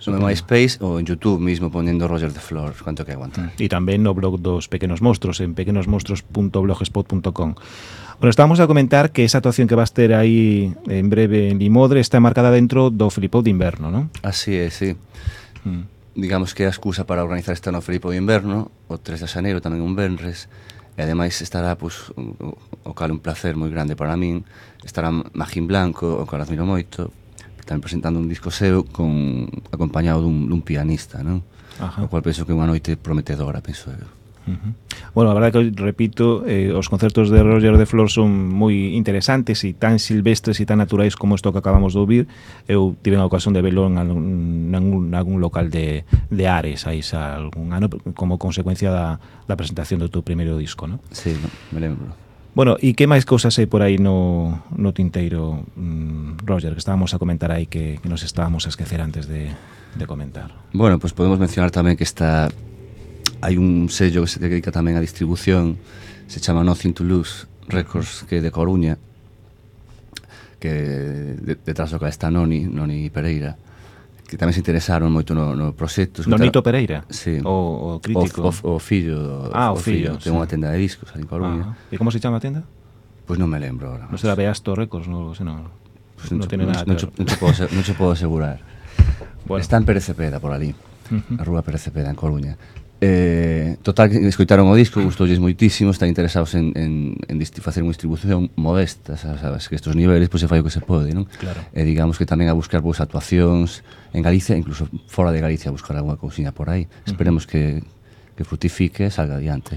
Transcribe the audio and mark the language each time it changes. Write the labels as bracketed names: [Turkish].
[Spanish] No MySpace o en YouTube mismo poniendo Roger de Flor, cuánto que aguanta. Y también no blog dos Pequenos Monstruos, en pequenosmonstruos.blogspot.com. [Galician] Bueno, estábamos a comentar que esa actuación que vas ter aí en breve en Limodre está marcada dentro do Flipo de Inverno, ¿no? Así é, sí. Digamos que a excusa para organizar este ano Flipo de Inverno, o 3 de Xaneiro, tamén un venres, e ademais estará, pues, o cal un placer moi grande para min, estará Magín Blanco, o cal admiro moito, tamén presentando un disco seu con, acompañado dun pianista, ¿no? Ajá. O cual penso que é unha noite prometedora, penso eu. [Spanish] Bueno, la verdad que repito, los conciertos de Roger de Flor son muy interesantes y tan silvestres y tan naturales como esto que acabamos de oír. Yo tuve la ocasión de verlo en algún local de Ares, ahí sea, algún año, como consecuencia de la presentación de tu primer disco, ¿no? [Galician] Sí, me lembro. [Spanish] Bueno, ¿y qué más cosas hay por ahí no tinteiro, Roger, que estábamos a comentar ahí que nos estábamos a esquecer antes de comentar? Bueno, pues podemos mencionar también que está... Hay un sello que se dedica también a distribución, se llama Nothing to Lose Records, que es de Coruña, que detrás de lo que está Noni Pereira, que también se interesaron mucho en los proyectos. ¿Nonito Pereira? Sí. [Galician] ¿O crítico? O fillo. Sí. [Spanish] Tengo una tienda de discos en Coruña. Ah, ¿y cómo se llama la tienda? Pues no me lembro ahora. ¿No será Beasto Records? No, sino, pues no tiene nada. No se puedo asegurar. Bueno. Está en Pérez Cepeda, por allí, la Rúa Pérez Cepeda, en Coruña. [Galician] Total, escoitaron o disco, gustoulles moitísimo, están interesados en facer unha distribución modesta, sabes que estos niveles, pois, pues, se fai o que se pode, non? Claro. Digamos que tamén a buscar boas actuacións en Galicia, incluso fora de Galicia, a buscar alguna cousinha por aí. Esperemos que frutifique e salga adiante.